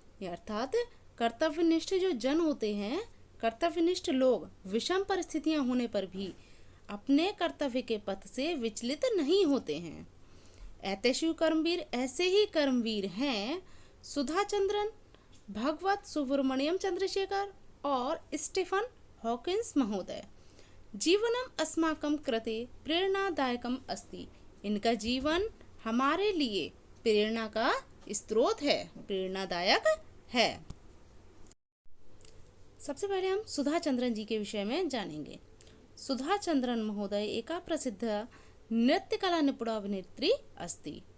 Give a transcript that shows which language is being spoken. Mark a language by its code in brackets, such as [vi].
[hi] अर्थात कर्तव्यनिष्ठ जो जन होते हैं, कर्तव्यनिष्ठ लोग विषम परिस्थितियां होने पर भी अपने कर्तव्य के पथ से विचलित नहीं होते हैं। [sa] ऐतेषु कर्मवीर, [hi] ऐसे ही कर्मवीर हैं सुधाचंद्रन, भगवत सुब्रमण्यम चंद्रशेखर और स्टीफन हॉकिंस महोदय। [sa] जीवनम अस्माकं कृते प्रेरणादायकम अस्ति। [hi] इनका जीवन हमारे लिए प्रेरणा का स्रोत है, प्रेरणादायक है। सबसे पहले हम सुधाचंद्रन जी के विषय में जानेंगे। [sa] सुधाचंद्रन महोदय एका प्रसिद्ध नृत्य कला निपुणा अभिनेत्री अस्ति।